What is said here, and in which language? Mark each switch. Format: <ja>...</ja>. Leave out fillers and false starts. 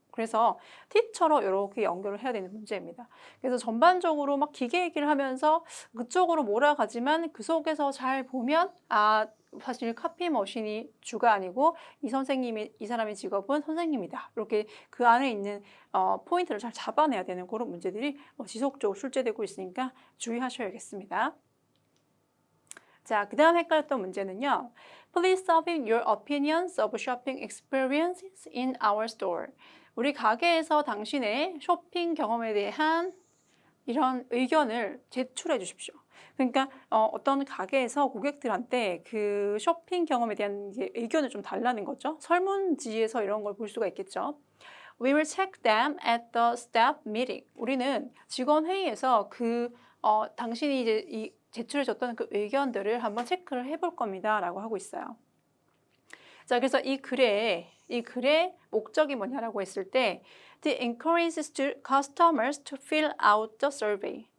<ko>그래서 티처로 이렇게 연결을 해야 되는 문제입니다. 그래서 전반적으로 막 기계 얘기를 하면서 그쪽으로 몰아가지만 그 속에서 잘 보면 사실 카피 머신이 주가 아니고 이 사람의 직업은 선생님이다. 이렇게 그 안에 있는 포인트를 잘 잡아내야 되는 그런 문제들이 지속적으로 출제되고 있으니까 주의하셔야겠습니다. 자, 그 다음 헷갈렸던 문제는요.</ko> <en>Please submit your opinions of shopping experiences in our store.</en> <ko>우리 가게에서 당신의 쇼핑 경험에 대한 이런 의견을 제출해 주십시오. 그러니까 어떤 가게에서 고객들한테 그 쇼핑 경험에 대한 이제 의견을 좀 달라는 거죠. 설문지에서 이런 걸 볼 수가 있겠죠.</ko> <en>We will check them at the staff meeting.</en> <ko>우리는 직원 회의에서 당신이 이제 제출해줬던 그 의견들을 한번 체크를 해볼 겁니다. 라고 하고 있어요. 자, 그래서 이 글의 목적이 뭐냐라고 했을 때</ko> <en>It encourages customers to fill out the survey.</en>